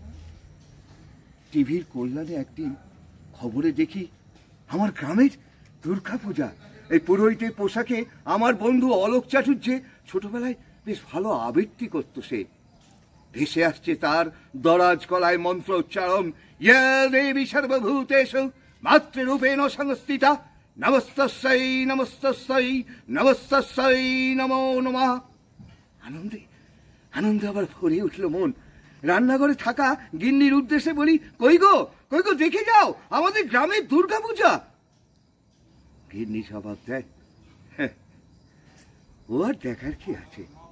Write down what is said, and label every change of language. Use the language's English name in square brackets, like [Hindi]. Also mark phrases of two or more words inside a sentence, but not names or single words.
[Bangla] টিভির কল্যাণে একদিন খবরে দেখি আমার গ্রামের দুর্গাপূজা। এই পুরোহিতের পোশাকে আমার বন্ধু অলোক চাটুর্যে ছোটবেলায় বেশ ভালো আবৃত্তি করত। সে ভেসে আসছে তার দরাজ গলায় মন্ত্র উচ্চারণ, [Sanskrit] ইয়া দেবী সর্বভূতেষু মাতৃরূপেণ সংস্থিতা, নমস্তস্যৈ নমস্তস্যৈ নমস্তস্যৈ নমো নমঃ। [Bangla] আনন্দে আনন্দে আবার ভরে উঠল মন। রান্নাঘরে থাকা গিন্নির উদ্দেশ্যে বলি, কই গো দেখে যাও আমাদের গ্রামের দুর্গাপূজা। গিন্নি জবাব দেয়, ও আর দেখার কি আছে।